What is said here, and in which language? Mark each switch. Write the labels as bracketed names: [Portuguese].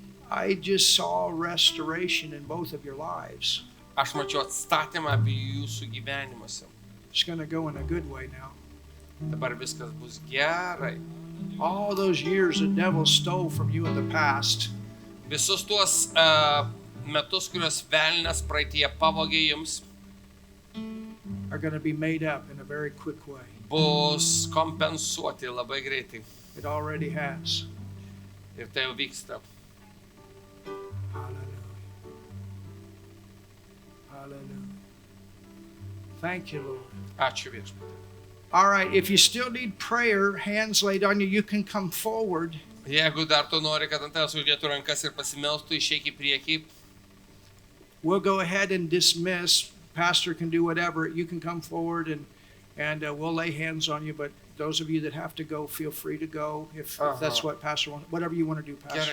[English] I just saw restoration in both of your lives. [Lithuanian] Aš mačiau atstatymą abiejų jūsų gyvenimuose. [English] It's going to go in a good way now. [Lithuanian] Dabar viskas bus gerai. [English] All those years the devil stole from you in the past, [Lithuanian] Visus tuos metus, kuriuos velnias praeitie pavogė jums, [English] are going to be made up in a very quick way. [Lithuanian] bus kompensuoti labai greitai. [English] It already has. [Lithuanian] Ir tai jau vyksta. [English] Hallelujah. Hallelujah. Thank you, Lord. [Lithuanian] Ačiū viešpatė. [English] All right, if you still need prayer, hands laid on you, you can come forward. [Lithuanian] Jeigu dar tu nori, kad ant tavęs uždėtų rankas ir pasimelstų, išeik į priekį. [English] We'll go ahead and dismiss. Pastor can do whatever. You can come forward and we'll lay hands on you. But those of you that have to go, feel free to go if that's what Pastor wants. Whatever you want to do, Pastor.